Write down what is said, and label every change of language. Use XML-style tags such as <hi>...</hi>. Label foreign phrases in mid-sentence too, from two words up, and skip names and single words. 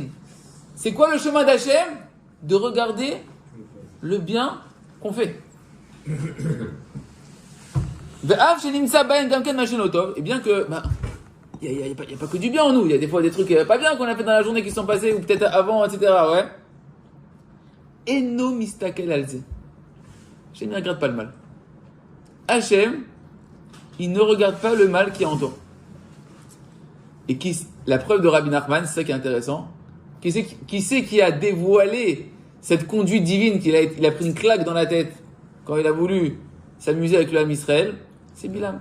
<fr>C'est quoi le chemin d'Hachem? De regarder le bien qu'on fait. Et bien que, il n'y a pas que du bien en nous, il y a des fois des trucs pas bien qu'on a fait dans la journée qui sont passés, ou peut-être avant, etc. Ouais.</fr> <he>אינו מסתכל על זה.</he> <fr>Hachem ne regarde pas le mal. Hachem, il ne regarde pas le mal qui est en toi. Et la preuve de Rabbi Nachman, c'est ça qui est intéressant. Qui c'est qui a dévoilé cette conduite divine il a pris une claque dans la tête quand il a voulu s'amuser avec le</fr> <he>עם ישראל,</he> <fr>c'est Bilam.</fr>